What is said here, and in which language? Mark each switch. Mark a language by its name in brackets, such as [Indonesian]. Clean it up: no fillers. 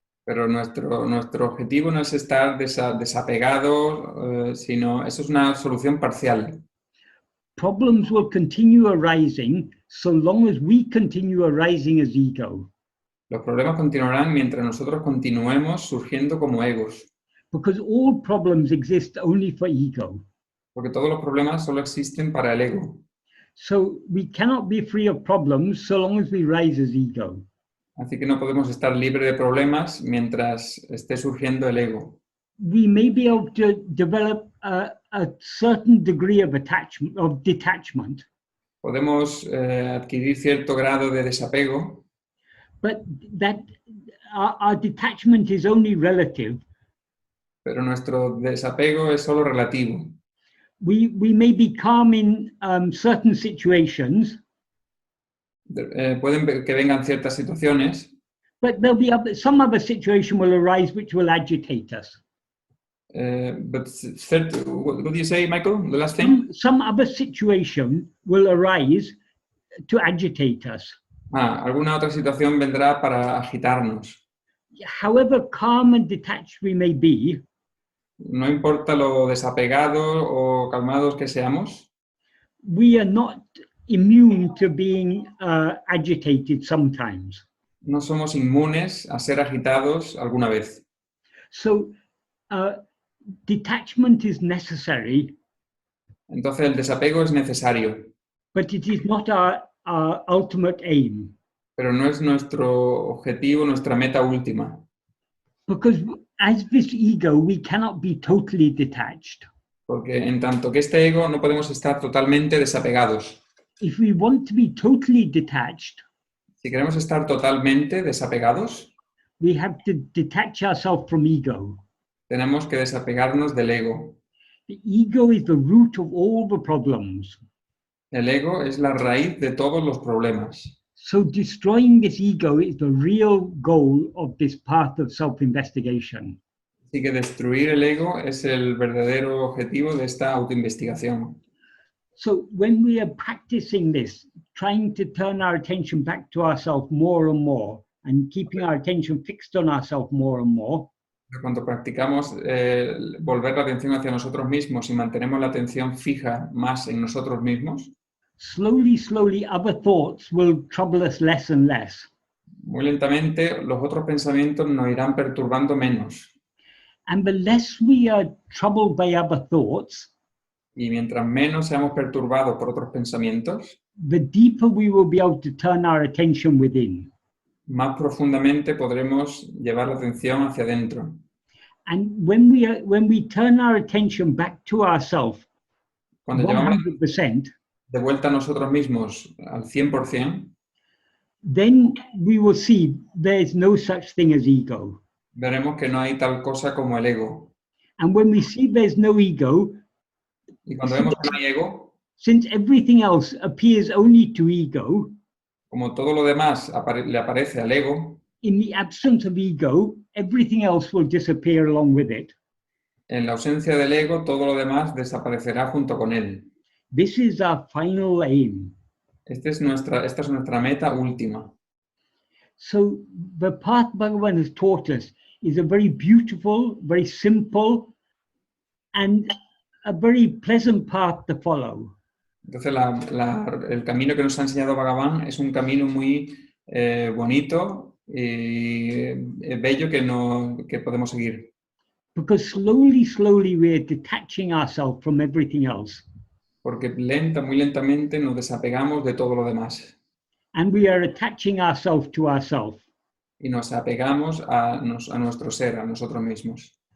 [Spanish] Pero nuestro objetivo no es estar desapegados, sino eso es una solución parcial. [English] Problems will continue arising so long as we continue arising as ego. [Spanish] Los problemas continuarán mientras nosotros continuemos surgiendo como egos, [English] Because all problems exist only for ego. [Spanish] porque todos los problemas solo existen para el ego. [English] So we cannot be free of problems so long as we rise as ego. [Spanish] Así que no podemos estar libres de problemas mientras esté surgiendo el ego. [English] We may be able to develop a certain degree of detachment, [Spanish] Podemos adquirir cierto grado de desapego, [English] but that our detachment is only relative. [Spanish] pero nuestro desapego es solo relativo. [English] We may be calm in certain situations, [Spanish] Pueden que vengan ciertas situaciones, [English] but there'll be some other situation will arise which will agitate us. but what do you say, Michael? The last thing? Some other situation will arise to agitate us. [Spanish] Alguna otra situación vendrá para agitarnos. [English] However calm and detached we may be, [Spanish] No importa lo desapegados o calmados que seamos, [English] we are not immune to being agitated sometimes. [Spanish] No somos inmunes a ser agitados alguna vez. [English] So detachment is necessary, [Spanish] Entonces el desapego es necesario, [English] but it is not our ultimate aim. [Spanish] pero no es nuestro objetivo, nuestra meta última. [English] Because as this ego, we cannot be totally detached. [Spanish] Porque en tanto que este ego no podemos estar totalmente desapegados. [English] If we want to be totally detached, [Spanish] Si queremos estar totalmente desapegados, [English] we have to detach ourselves from ego. [Spanish] tenemos que desapegarnos del ego. [English] The ego is the root of all the problems. [Spanish] El ego es la raíz de todos los problemas. [English] So destroying this ego is the real goal of this path of self-investigation. [Spanish] Así que destruir el ego es el verdadero objetivo de esta autoinvestigación. [English] So when we are practicing this, trying to turn our attention back to ourselves more and more, and keeping our attention fixed on ourselves more and more, [Spanish] Cuando practicamos volver la atención hacia nosotros mismos y mantenemos la atención fija más en nosotros mismos, [English] slowly, other thoughts will trouble us less and less. [Spanish] muy lentamente los otros pensamientos nos irán perturbando menos. [English] And the less we are troubled by other thoughts, [Spanish] Y mientras menos seamos perturbados por otros pensamientos, [English] the deeper we will be able to turn our attention within. [Spanish] más profundamente podremos llevar la atención hacia adentro. [English] And when we turn our attention back to ourselves, [Spanish] Cuando llevamos [English] 100%, [Spanish] de vuelta a nosotros mismos al 100%, [English] then we will see there's no such thing as ego. [Spanish] veremos que no hay tal cosa como el ego. [English] And when we see there's no ego, [Spanish] Y cuando vemos que no hay ego, [English] since everything else appears only to ego, [Spanish] como todo lo demás le aparece al ego, [English] in the absence of ego, everything else will disappear along with it. [Spanish] en la ausencia del ego, todo lo demás desaparecerá junto con él. [English] This is our final aim. [Spanish] Esta es nuestra meta última. [English] So the path Bhagavan has taught us is a very beautiful, very simple, and a very pleasant path to follow. [Spanish] Entonces, el camino que nos ha enseñado Bhagavan es un camino muy bonito y bello que podemos seguir. [English] Because slowly we are detaching ourselves from everything else. [Spanish] Porque muy lentamente nos desapegamos de todo lo demás. [English] And we are attaching ourselves to ourselves. [Spanish] Y nos apegamos a nuestro ser, a nosotros mismos.